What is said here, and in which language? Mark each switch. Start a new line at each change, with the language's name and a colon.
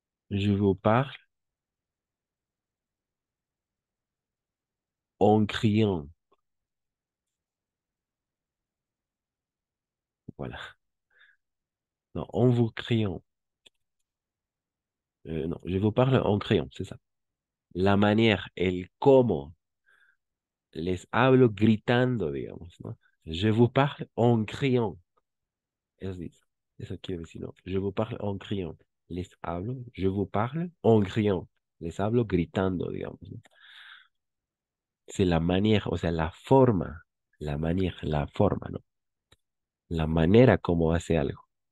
French: Je vous parle en criant. Voilà. Non, en vous criant. Non, je vous parle en criant, c'est ça. La manière,
Spanish: el cómo. Les hablo gritando, digamos, ¿no?
French: Je vous parle en criant.
Spanish: Eso dice. Eso quiere decir, ¿no?
French: Je vous parle en criant.
Spanish: Les hablo,
French: je vous parle en criant.
Spanish: Les hablo gritando, digamos, ¿no?
French: C'est la manière,
Spanish: o sea, la manière, la forma, ¿no? La manera como hace algo.